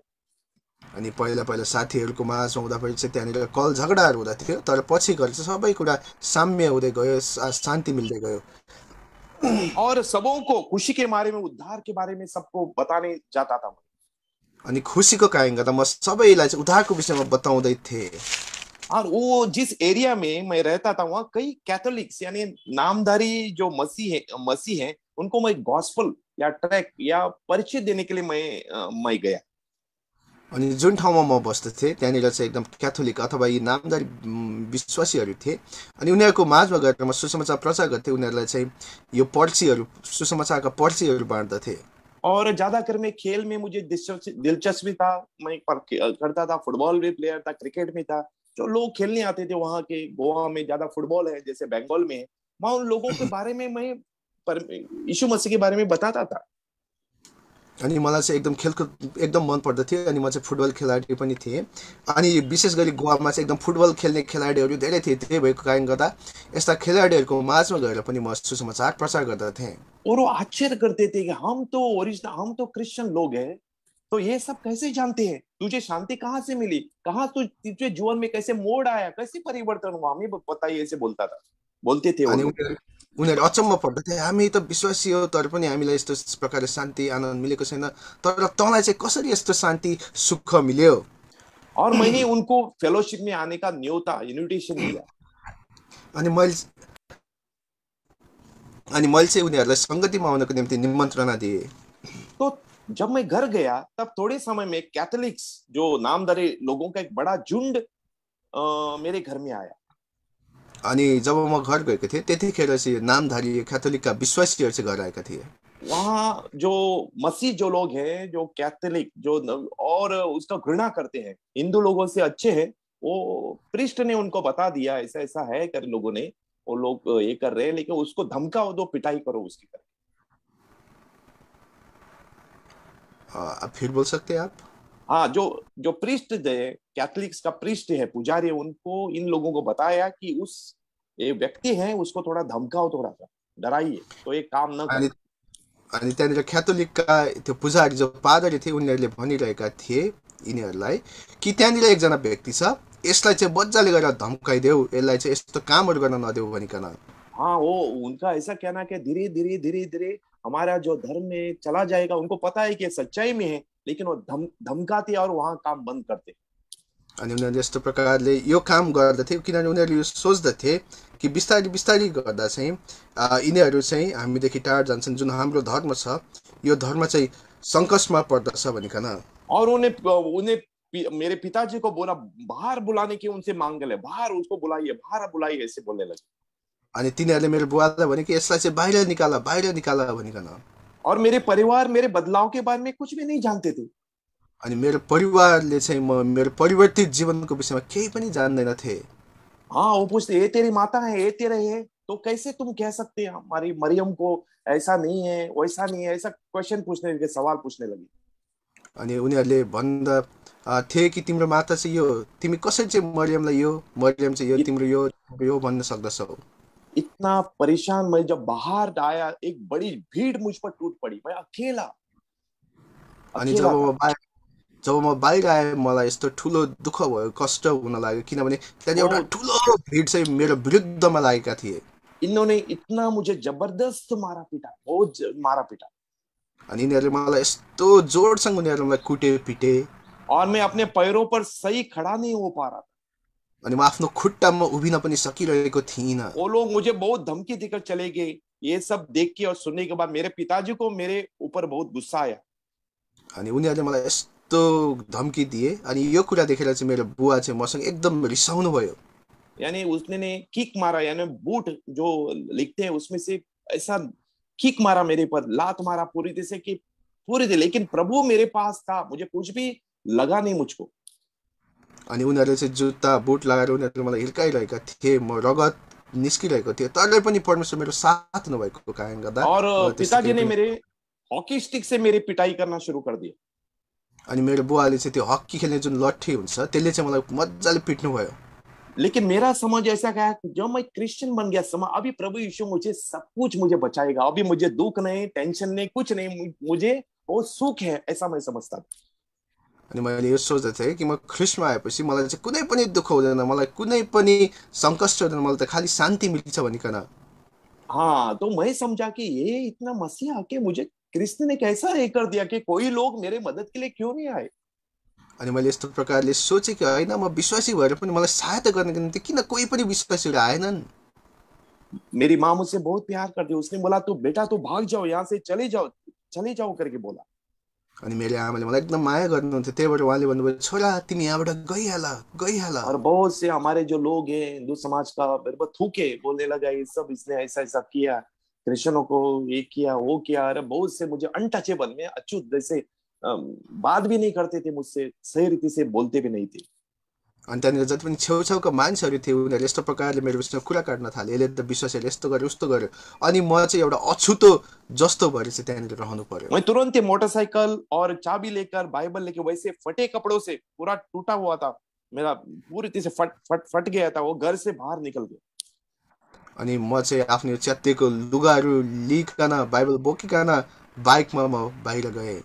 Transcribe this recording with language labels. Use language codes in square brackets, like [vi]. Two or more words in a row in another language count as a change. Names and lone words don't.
[ne] अनि पहिला पहिला साथीहरूको माझमा हुँदाखेरि चाहिँ त्यहाँनिर कल झगडाहरू हुँदा थियो, तर पछि गएर चाहिँ सबै कुरा साम्य हुँदै गयो, शान्ति मिल्दै गयो। [hi] और सबों को खुशी के बारे में, उद्धार के बारे में सबको बताने जाता था। [ne] अनि खुशीको कारण गर्दा म सबैलाई चाहिँ उद्धारको विषयमा बताउँदै थिएँ। [hi] और वो जिस एरिया में मैं रहता था वहाँ कई कैथोलिक्स यानी नामधारी जो मसीह हैं, उनको मैं गॉस्पेल या ट्रैक या परिचय देने के लिए मैं गया। [ne] अनि जुन ठाउँमा म बस्दथे त्यहाँनिर चाहिँ एकदम क्याथोलिक अथवा यी नामदारी विश्वासीहरू थिए, अनि उनीहरूको माझमा गएर म सुसमाचार प्रचार गर्थेँ। उनीहरूलाई चाहिँ यो पर्चीहरू, सुसमाचारका पर्चीहरू बाँड्दथे। [hi] और ज्यादातर मैं खेल में मुझे दिलचस्पी था, मैं करता था, फुटबॉल भी प्लेयर था, क्रिकेट में था। जो लोग खेलने आते थे वहाँ के, गोवा में ज्यादा फुटबॉल है, जैसे बंगाल में है, वहाँ उन लोगों के बारे में मैं यीशु मसीह के बारे में बताता था। [ne] अनि मलाई चाहिँ एकदम खेलकुद एकदम मन पर्दथ्यो, अनि म चाहिँ फुटबल खेलाडी पनि थिएँ। अनि विशेष गरी गोवामा चाहिँ एकदम फुटबल खेल्ने खेलाडीहरू धेरै थिए। त्यही भएको कारण गर्दा यस्ता खेलाडीहरूको माझमा गएर पनि म सुसमाचार प्रचार गर्दथेँ। [hi] और वो आश्चर्य करते थे कि हम तो क्रिश्चियन लोग हैं, तो ये सब कैसे जानते हैं? तुझे शांति कहाँ से मिली? कहाँ तुझे जीवन में कैसे मोड़ आया? कैसे परिवर्तन हुआ? हमें बताइए, ऐसे बोलते थे। [ne] उनीहरू अचम्म पर्दथे, हामी त विश्वासी हो तर पनि हामीलाई यस्तो प्रकारले शान्ति आनन्द मिलेको छैन, तर तँलाई चाहिँ कसरी यस्तो शान्ति सुख मिल्यो? [hi] और मैंने उनको फेलोशिप में आने का इन्विटेशन दिया। [ne] अनि मैले चाहिँ उनीहरूलाई संगतिमा आउनको निम्ति निमन्त्रणा दिए। [hi] तो जब मैं घर गया तब थोड़े समय में कैथोलिक्स जो नामधारी लोगों का एक बड़ा झुंड मेरे घर में आया। [ne] अनि जब म घर गएको थिएँ त्यतिखेर चाहिँ नामधारी क्याथोलिकका विश्वासीहरू चाहिँ घर आएका थिए। [hi] वहाँ जो मसीह जो लोग हैं, जो कैथोलिक जो और उसका घृणा करते हैं, हिंदू लोगों से अच्छे हैं, वो प्रीस्ट ने उनको बता दिया ऐसा ऐसा है कर लोगों ने, वो लोग ये कर रहे हैं, लेकिन उसको धमकाओ दो, पिटाई करो उसकी करके। आप फिर बोल सकते हैं आप? हाँ, जो प्रीस्ट है, कैथोलिक्स का प्रीस्ट है, पुजारी, उनको इन लोगों को बताया कि उस ये व्यक्ति है, उसको थोड़ा धमकाओ, थोड़ा सा डराइए, तो ये काम न करे। [ne] अनि त्यहाँनिर क्याथोलिकका त्यो पुजारी जो पादरी थिए उनीहरूले भनिरहेका थिए यिनीहरूलाई कि त्यहाँनिर एकजना व्यक्ति छ, यसलाई चाहिँ बच्चाले गरेर धम्काइदेऊ, यसलाई चाहिँ यस्तो कामहरू गर्न नदेऊ भनिकन। [hi] हाँ, वो उनका ऐसा कहना कि धीरे धीरे हमारा जो धर्म में चला जाएगा। उनको पता है कि सच्चाई में है, लेकिन वो धमकाते और वहाँ काम बंद करते। [ne] अनि उनीहरूले यस्तो प्रकारले यो काम गर्दथे किनभने उनीहरूले यो सोच्दथे कि बिस्तारै बिस्तारै गर्दा चाहिँ यिनीहरू चाहिँ हामीदेखि टाढा जान्छन्, जुन हाम्रो धर्म छ यो धर्म चाहिँ सङ्कटमा पर्दछ भनिकन। [hi] और उन्हें मेरे पिताजी को बोला बाहर बुलाने की, उनसे मांग ले, बाहर उसको बुलाइए, बाहर बुलाइए, ऐसे बोलने लगे। [ne] अनि तिनीहरूले मेरो बुवालाई भने कि यसलाई चाहिँ बाहिर निकाला भनिकन। [hi] और मेरे परिवार मेरे बदलाव के बारे में कुछ भी नहीं जानते थे। [ne] अनि मेरो परिवारले चाहिँ मेरो परिवर्तित जीवनको विषयमा केही पनि जान्दैनथे। [hi] हाँ, वो पूछते ये तेरी माता है, ये तेरे है, तो कैसे तुम कह सकते हैं हमारी मरियम को ऐसा नहीं है, वैसा नहीं है, ऐसा क्वेश्चन पूछने लगे, सवाल पूछने लगे। [ne] अनि उनीहरूले भन्दा थिए कि तिम्रो माता चाहिँ यो, तिमी कसरी चाहिँ मरियमलाई यो, मरियम चाहिँ यो [hi] इत, [ne] तिम्रो यो भन्न सक्दछौ। [hi] इतना परेशान मैं जब बाहर आया, एक बड़ी भीड़ मुझ पर टूट पड़ी, मैं अकेला [ne] अनि [hi] अकेला था। [ne] जब म बाहिर आएँ मलाई यस्तो ठुलो दुःख भयो, कष्ट हुन लाग्यो, किनभने त्यहाँनिर एउटा [hi] बहुत, [ne] ठुलो भिड चाहिँ मेरो विरुद्धमा लागेका थिए। [hi] इन्होंने इतना मुझे जबरदस्त मारा पीटा, बहुत मारा पीटा। [ne] अनि यिनीहरूले मलाई यस्तो जोडसँग उनीहरूले मलाई कुटे पिटे। [hi] और मैं अपने पैरों पर सही खड़ा नहीं हो पा रहा था। [ne] अनि म आफ्नो खुट्टामा उभिन पनि सकिरहेको थिइनँ। [hi] वो लोग मुझे बहुत धमकी देकर चले गए। ये सब देख के और सुनने के बाद मेरे पिताजी को मेरे ऊपर बहुत गुस्सा आया। [ne] अनि उनीहरूले मलाई यस्तो धम्की दिए, अनि यो कुरा देखेर चाहिँ मेरो बुवा चाहिँ मसँग एकदम रिसाउनु भयो। [hi] यानी उसने ने किक मारा, यानी बूट जो लिखते हैं उसमें से ऐसा किक मारा मेरे पर, लात मारा पूरी तरह से कि पूरी तरह। लेकिन प्रभु मेरे पास था, मुझे कुछ भी लगा नहीं मुझको। [ne] अनि उनीहरूले चाहिँ जुत्ता बुट लगाएर उनीहरूले मलाई हिर्काइरहेका थिए, म रगत निस्किरहेको थियो, तर पनि परमेश्वर मेरो साथ नभएको कारणले गर्दा [hi] और [ne] मलाई त्यस्तो [hi] पिताजी [ne] केही [hi] ने [ne] पनि। [hi] मेरे हॉकी स्टिक से मेरी पिटाई करना शुरू कर दिया। [ne] अनि मेरो बुवाले चाहिँ त्यो हक्की खेल्ने जुन लट्ठी हुन्छ त्यसले चाहिँ मलाई मजाले पिट्नु भयो। [hi] लेकिन मेरा समझ ऐसा गया कि जब मैं क्रिश्चियन बन गया, समझ अभी प्रभु यीशु मुझे सब कुछ मुझे बचाएगा, अभी मुझे दुख नहीं, टेंशन नहीं, कुछ नहीं, मुझे बहुत सुख है, ऐसा मैं समझता था। [ne] अनि मैले यो सोच्दै थिएँ कि म ख्रिस्टमा आएपछि मलाई चाहिँ कुनै पनि दुःख हुँदैन, मलाई कुनै पनि सङ्कष्ट हुँदैन, मलाई त खालि शान्ति मिल्छ भनिकन। [hi] हाँ, तो मैं समझा कि ये इतना मसीहा आके मुझे कृष्ण ने कैसा ये कर दिया कि कोई लोग मेरे मदद के लिए क्यों नहीं आए। [ne] अनि मैले यस्तो प्रकारले सोचेँ कि होइन, म विश्वासी भएर पनि मलाई सहायता गर्नको निम्ति किन कोही पनि विश्वासीहरू आएनन्। [hi] मेरी माँ मुझसे बहुत प्यार करती है, उसने बोला तू बेटा तू भाग जाओ यहाँ से, चले जाओ करके बोला। [ne] अनि मेरो आमाले मलाई एकदम माया गर्नुहुन्थ्यो, त्यही भएर उहाँले भन्नुभयो छोरा तिमी यहाँबाट गइहाल। [hi] और बहुत से हमारे जो लोग हैं हिंदू समाज का मेरे को थूके, बोलने लगा ये सब इसने ऐसा ऐसा किया, क्रिश्चियनों को ये किया वो किया। अरे बहुत से मुझे अनटचेबल में अच्युत जैसे बात भी नहीं करते थे मुझसे, सही रीति से बोलते भी नहीं थे। [ne] अनि त्यहाँनिर जति पनि छेउछाउका मान्छेहरू थिए उनीहरूले यस्तो प्रकारले मेरो विषयमा कुरा काट्न थाले, यसले त विश्वासीहरूले यस्तो गर्यो उस्तो गर्यो। अनि म चाहिँ एउटा अछुतो जस्तो भएर चाहिँ त्यहाँनिर रहनु पर्यो। [hi] मैं तुरंत ही मोटरसाइकिल और चाबी लेकर बाइबल लेके, वैसे फटे कपड़ों से पूरा टूटा हुआ था मेरा, पूरी तरह से फट गया था, वो घर से बाहर निकल गया। [ne] अनि म चाहिँ आफ्नो च्यातिएको लुगाहरू लिइकन बाइबल बोकिकन बाइकमा म बाहिर गएँ।